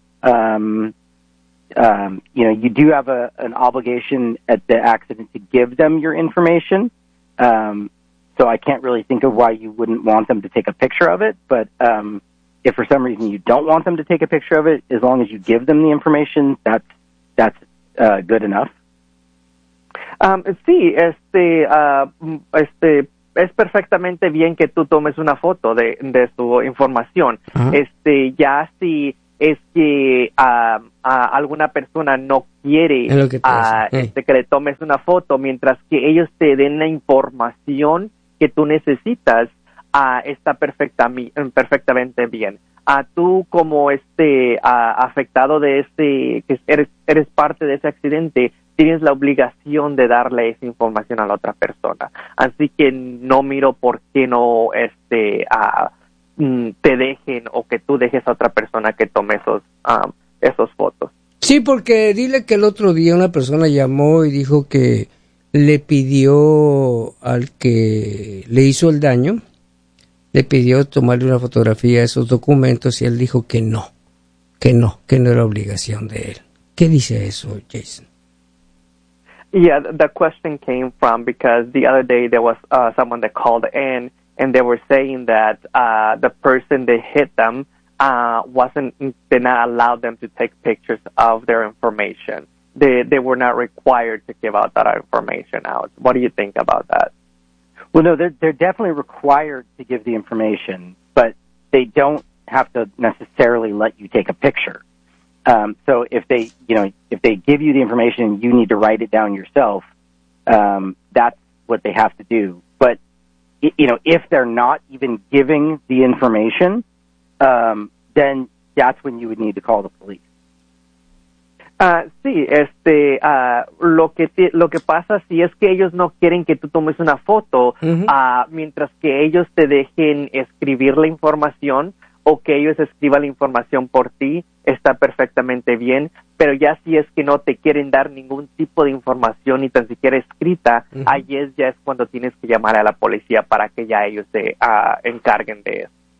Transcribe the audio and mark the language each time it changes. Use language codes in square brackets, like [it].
[en] You do have an obligation at the accident to give them your information. So I can't really think of why you wouldn't want them to take a picture of it. But if for some reason you don't want them to take a picture of it, as long as you give them the information, that's good enough. [es] Sí, es perfectamente bien que tú tomes una foto de su información. Uh-huh. Este, ya si es que a alguna persona no quiere que le tomes una foto, mientras que ellos te den la información que tú necesitas, está perfectamente bien. Tú como afectado de este, que eres parte de ese accidente, tienes la obligación de darle esa información a la otra persona. Así que no miro por qué no te dejen o que tú dejes a otra persona que tome esos fotos. Sí, porque dile que el otro día una persona llamó y dijo que le pidió al que le hizo el daño, le pidió tomarle una fotografía a esos documentos y él dijo que no era obligación de él. ¿Qué dice eso, Jason? [en] Yeah, the question came from because the other day there was someone that called in and they were saying that the person that hit them did not allow them to take pictures of their information. They were not required to give out that information out. What do you think about that? Well, no, they're definitely required to give the information, but they don't have to necessarily let you take a picture. So if they, you know, if they give you the information and you need to write it down yourself, that's what they have to do. But, you know, if they're not even giving the information, then that's when you would need to call the police. [es] Sí, lo que pasa si es que ellos no quieren que tú tomes una foto, mientras que ellos te dejen escribir la información o que ellos escriban la información por ti, está perfectamente bien, pero ya si es que no te quieren dar ningún tipo de información ni tan siquiera escrita, ahí ya es cuando tienes que llamar a la policía para que ya ellos se encarguen de eso.